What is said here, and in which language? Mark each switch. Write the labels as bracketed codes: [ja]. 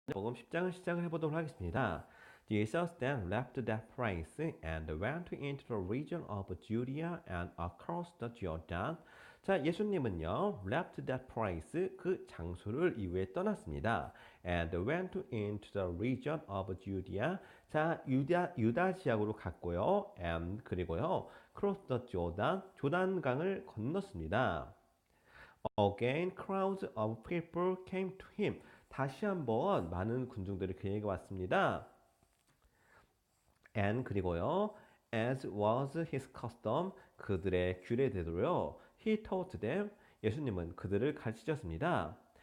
[ko] 복음 10장을 시작을 해보도록 하겠습니다. [en] Jesus then left that place and went into the region of Judea and across the Jordan. [ko] 자, 예수님은요, [en] left that place, [ko] 그 장소를 이후에 떠났습니다. [en] And went into the region of Judea. [ko] 자, 유다 지역으로 갔고요. [en] And [ko] 그리고요, [en] cross the Jordan, [ko] 조단강을 건넜습니다. [en] Again, crowds of people came to him. [ko] 다시 한번 많은 군중들이 그에게 왔습니다. [en] And [ko] 그리고요, [en] as was his custom, [ko] 그들의 규례대로요, [en] he taught them, [ko] 예수님은 그들을 가르치셨습니다.